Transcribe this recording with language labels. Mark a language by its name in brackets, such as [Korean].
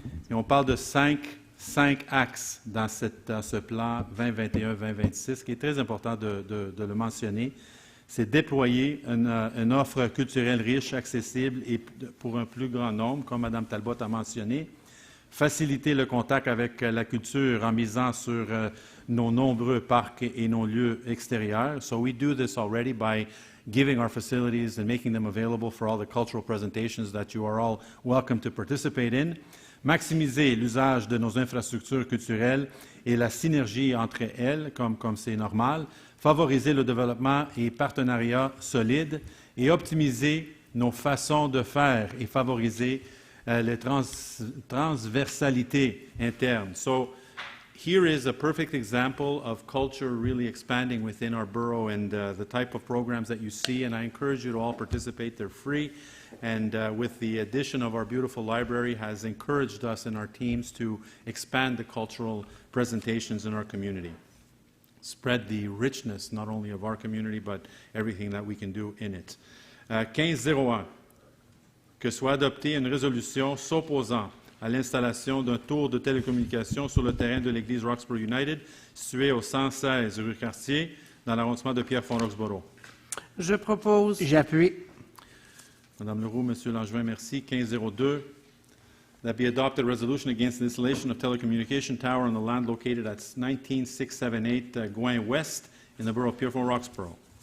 [French] Et on parle de cinq axes dans ce plan 2021-2026, qui est très important de le mentionner. C'est déployer une offre culturelle riche, accessible et pour un plus grand nombre, comme Mme Talbot a mentionné. Faciliter le contact avec la culture en misant sur nos nombreux parcs et nos lieux extérieurs. [English] So we do this already by giving our facilities and making them available for all the cultural presentations that you are all welcome to participate in. [French] Maximiser l'usage de nos infrastructures culturelles et la synergie entre elles, comme c'est normal. Favoriser le développement et partenariats solides et optimiser nos façons de faire et favoriser les transversalités internes. [English] So here is a perfect example of culture really expanding within our borough, and the type of programs that you see, and I encourage you to all participate. They're free, and with the addition of our beautiful library has encouraged us and our teams to expand the cultural presentations in our community. Spread the richness not only of our community, but everything that we can do in it. [French] 1501, que soit adoptée une résolution s'opposant à l'installation d'un tour de télécommunications sur le terrain de l'église Roxboro United, situé au 116 rue Cartier, dans l'arrondissement de Pierrefonds-Roxboro. Je propose. J'appuie. Madame Leroux, Monsieur Langevin, merci. [English] 1502, that be adopted a resolution against the installation of telecommunication tower on the land located at 19678 Gouin West in the borough of Pierrefonds-Roxboro.